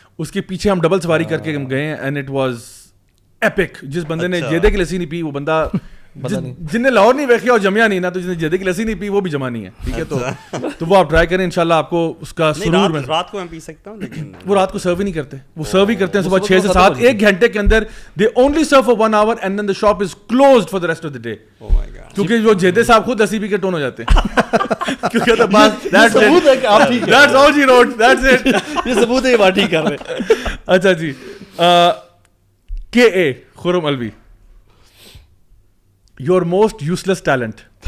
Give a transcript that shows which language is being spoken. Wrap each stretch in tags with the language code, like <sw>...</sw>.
<ur>اس کے پیچھے ہم ڈبل سواری کر کے گئے ہیں,</ur> <en>And it was epic.</en> <ur>جس بندے نے جیدے کی لسی نہیں پی, وہ بندہ</ur> <pa>جن نے لاہور نہیں ویکھیا اور جمیا نہیں</pa> <ur>نا, تو جس نے جیدے کی لسی نہیں پی وہ بھی جمع نہیں ہے. ٹھیک ہے, تو وہ آپ ٹرائی کریں, انشاءاللہ آپ کو اس کا سرور میں. رات کو میں پی سکتا ہوں, لیکن وہ رات کو سرو ہی نہیں کرتے, وہ سرو ہی کرتے ہیں صبح 6 سے 7, 1 گھنٹے کے اندر.</ur> <en>They only serve for 1 hour and then the shop is closed for the rest of the day.</en> <ur>کیونکہ جو جیدے صاحب خود لسی پی کے ٹون ہو جاتے ہیں. کیونکہ تو بس ثبوت ہے کہ آپ ٹھیک ہے,</ur> <en>That's all جی روٹ, that's it.</en> <ur>یہ ثبوت ہے یہ بات ٹھیک کر رہے ہیں. اچھا جی, کے اے خرم الوی,</ur> <en>Your most useless talent.</en>